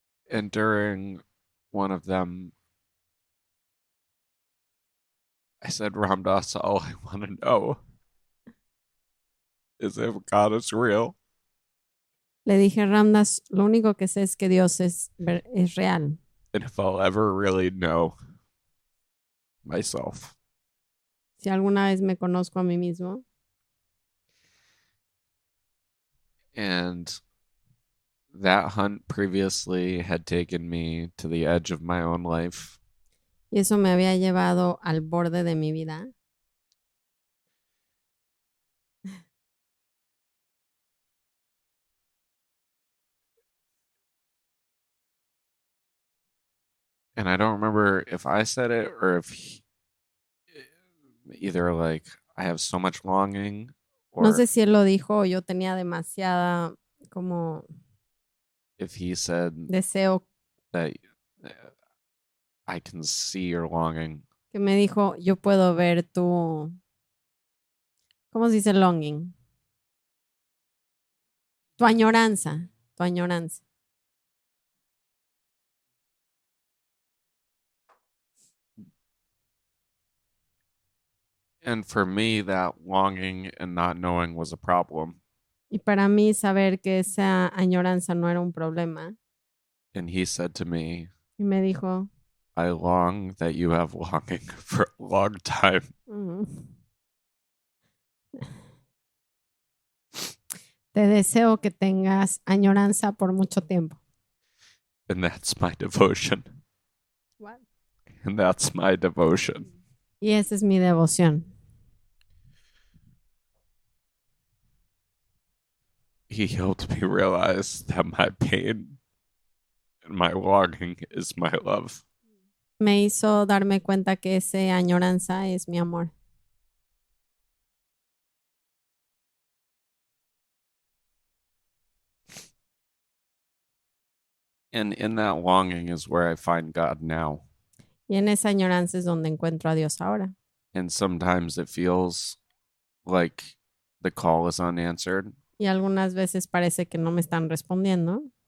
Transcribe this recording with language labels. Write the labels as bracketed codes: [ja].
[en] And during one of them, I said, Ram Dass, all I want to know is if God is real. [es] Le dije, Ram Dass, lo único que sé es que Dios es real. [en] And if I'll ever really know myself. [es] Si alguna vez me conozco a mí mismo. [en] And that hunt previously had taken me to the edge of my own life. [es] Y eso me había llevado al borde de mi vida. [en] And I don't remember if I said it or if either like I have so much longing or [es] no sé si él lo dijo o yo tenía demasiada como [en] if he said [es] deseo [en] that I can see your longing. [es] Que me dijo, yo puedo ver tu, ¿cómo se dice longing? Tu añoranza, tu añoranza. [en] And for me, that longing and not knowing was a problem. [es] Y para mí saber que esa añoranza no era un problema. [en] And he said to me, [es] Y me dijo, [en] I long that you have longing for a long time. "Mm. [es] Te deseo que tengas añoranza por mucho tiempo." [en] And that's my devotion. What? And that's my devotion. [es] Y esa es mi devoción. [en] He helped me realize that my pain and my longing is my love. [es] Me hizo darme cuenta que esa añoranza es mi amor. [en] And in that longing is where I find God now. [es] Y en esa añoranza es donde encuentro a Dios ahora. [en] And sometimes it feels like the call is unanswered. [es] Y algunas veces parece que no me están respondiendo.